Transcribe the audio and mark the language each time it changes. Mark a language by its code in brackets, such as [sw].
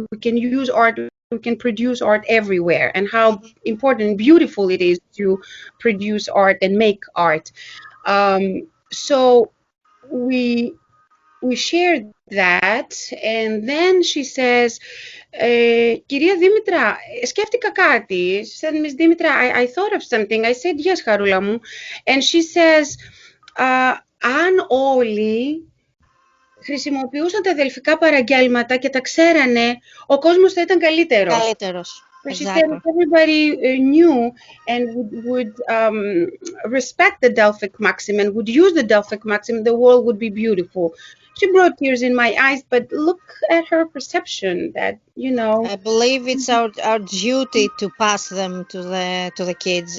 [en] We can use art, we can produce art everywhere, and how important and beautiful it is to produce art and make art. So we shared that, and then she says, [el] Κυρία Δήμητρα, σκέφτηκα κάτι. [en] She said, Miss Dimitra, I thought of something. I said, yes, Χαρούλα μου. And she says, [el] αν όλοι χρησιμοποιούσαν τα δελφικά παραγγέλματα και τα ξέρανε, ο κόσμος θα ήταν καλύτερος. Καλύτερος. [en] So she said, Exactly. if everybody knew and would respect the Delphic Maxim and would use the Delphic Maxim, the world would be beautiful. She brought tears in my eyes, but look at her perception that, I believe it's our duty to pass them to the kids.